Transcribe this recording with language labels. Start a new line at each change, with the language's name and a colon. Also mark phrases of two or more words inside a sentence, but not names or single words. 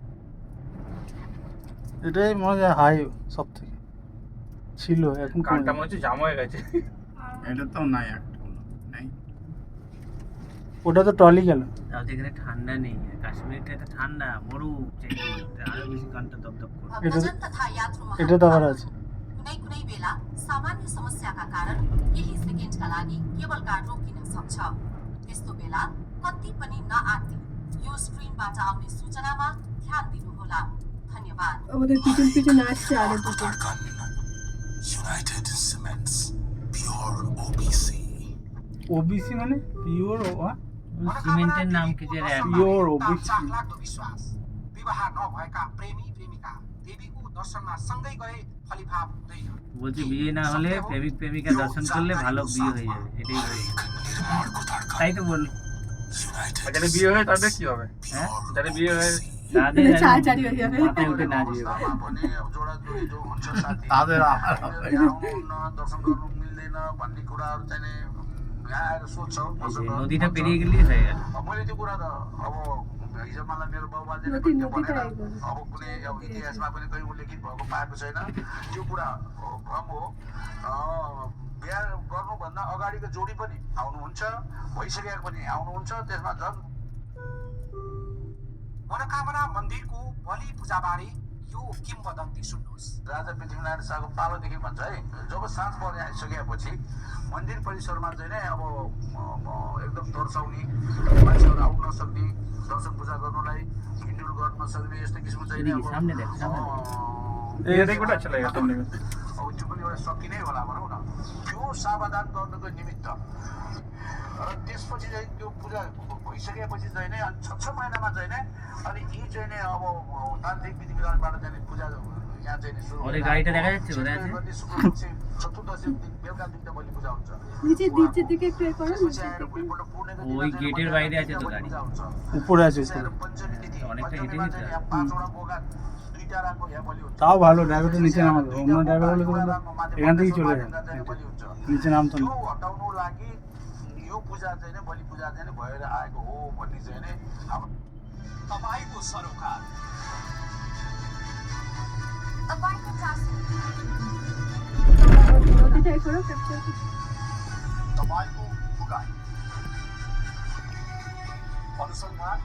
Bangla: এটাই মনে হয় হাই সব থেকে ছিল, এখন কমে কানটা গেছে। মনে হচ্ছে জাম হয়ে গেছে। এটা তো নাই একটা নাই। ওটা তো টলি গেল। তাও তো এখানে ঠান্ডা নেই, কাশ্মীরটা এটা ঠান্ডা মরু আরো বেশি কানটা দপদপ করে।
Nepali: भक्तजन तथा यात्रु
Bangla: এটা তো আবার আছে।
Nepali: कुनै कुनै बेला सामान्य समस्याका कारण केही सेकेन्डका लागि केबल कार रोकिन सक्छ। त्यस्तो बेला कति पनि नआत्ति यो स्क्रिनबाट आउने सूचनामा ध्यान दिनुहोला। धन्यवाद।
Bangla: আমাদের পিছন পিছন আসছে আরো দুটো United Cements Pure OPC ওবিসি মানে পিওর সিমেন্টের নাম কি যে রে? Pure OBC।
Nepali: चाखलाग्दो विश्वास। विवाह नभएका प्रेमी प्रेमिका देवीको दर्शनमा सँगै गए फलिफाप हुँदैन।
Bangla: বলছি বিয়ে না হলে প্রেমিক প্রেমিকা দর্শন করলে ভালো বিয়ে হয়ে যাবে, এটাই বলি। তাই তো বল। আর যাদের বিয়ে হয় তাদের কি হবে? হ্যাঁ যাদের বিয়ে হয় তাদের ছাড়াছাড়ি হয়ে যাবে। মাথায় উঠে না যাবে।
Nepali: पनि अब जोडाजोडी जो हुन्छ साथी
Bangla: তাদের
Nepali: आउनुहुन्न, दर्शन गर्नु मिल्दैन भन्ने कुराहरू चाहिँ नि यहाँ आएर सोध्छ
Bangla: এই যে নদীটা পেরিয়ে গেলেই হয়ে গেল।
Nepali: मैले त्यो कुरा त अब हिजो मलाई मेरो बाबुबाजेले नदी- भन्यो नदी त भनेर आइगयो। अब कुनै अब इतिहासमा पनि कहीँ उल्लेखित भएको पाएको छैन त्यो कुरा भ्रम हो। बिहा गर्नुभन्दा अगाडिको जोडी पनि आउनुहुन्छ, भइसकेको पनि आउनुहुन्छ, त्यसमा झन् मनोकामना मन्दिरको बलि पूजाबारे यो किम्वदन्ती सुन्नुहोस्। राजा पृथ्वीनारायण शाहको पालोदेखि भन्छ है, जब साँझ पर्ने आइसकेपछि मन्दिर परिसरमा चाहिँ नै अब एकदम तर्साउने, मान्छेहरू आउन नसक्ने, दर्शन पूजा गर्नलाई हिँडुल गर्न नसक्ने यस्तो किसिमको चाहिँ नि
Bangla: এদিকে সামনে দেখ, সামনে
Hindi: ये देखो अच्छा लगेगा तुमने में।
Nepali: अब त्यो पनि एउटा सकिनै होला भनौँ न। त्यो सावधान गर्नुको निमित्त र त्यसपछि चाहिँ त्यो पूजा भइसकेपछि चाहिँ नै अनि 6 महिनामा चाहिँ नै अनि यी चाहिँ नै अब तान्त्रिक विधि विधानबाट चाहिँ नि पूजा यहाँ चाहिँ नि सुरु
Bangla: ওরে গাড়িটা দেখা যাচ্ছে বোধহয় আছে।
Nepali: गर्ने शुक्रपक्षी चतुर्दशी दिन बेलुका दुईटा बलि पूजा हुन्छ।
Bangla: নিচের দিকে একটু এ করো
Nepali: त्यसपछि आएर भोलिपल्ट पूर्णिमाको दिन
Bangla: ওই
Nepali: चाहिँ
Bangla: গেটের
Nepali: मन्दिरमा
Bangla: বাইরে আছে তো
Nepali: बलि गाडी। पूजा हुन्छ।
Bangla: উপরে আছে
Nepali: त्यसपछि
Bangla: উপরে।
Nepali: आएर पञ्चमी तिथि,
Bangla: অনেকটা হেঁটে
Nepali: पञ्चमीमा
Bangla: যেতে
Nepali: चाहिँ
Bangla: হয়।
Nepali: यहाँ 5वटा बोगा 2टा रामको यहाँ बलि हुन्छ।
Bangla: তাও ভালো, ড্রাইভারটা নিচে নামাবে। অন্য ড্রাইভার হলে তো এখান থেকেই চলে যায়,
Nepali: बलि हुन्छ।
Bangla: নিচে নামতো
Nepali: त्यो
Bangla: না।
Nepali: हटाउनु लागि यो पूजा चाहिँ नि बलि पूजा चाहिँ नि भएर आएको हो भन्ने चाहिँ नि हाम्रो तपाईँको सरोकार तपाईँको चासो
Bangla: নদীটা এ করো ক্যাপচার
Nepali: तपाईँको बुगाई अनुसन्धान